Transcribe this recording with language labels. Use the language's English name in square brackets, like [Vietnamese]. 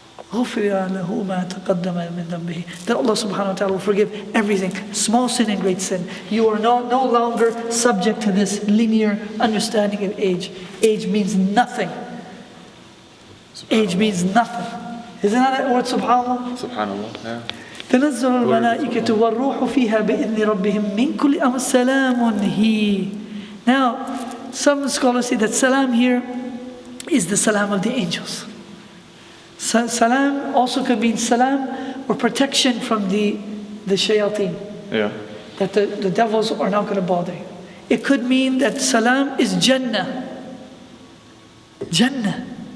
[English] That Allah subhanahu wa ta'ala will forgive everything, small sin and great sin. You are no longer subject to this linear understanding of age. Age means nothing. Age means nothing. Isn't that a word, subhanAllah? Subhanallah, yeah. [Arabic] تنزل الملائكة والروح فيها بإذن ربهم من كل أمر سلام هي. [English] Now, some scholars say that salam here is the salam of the angels. Salam also could mean salam or protection from the shayateen. Yeah. That the devils are not going to bother you. It could mean that salam is Jannah. Jannah.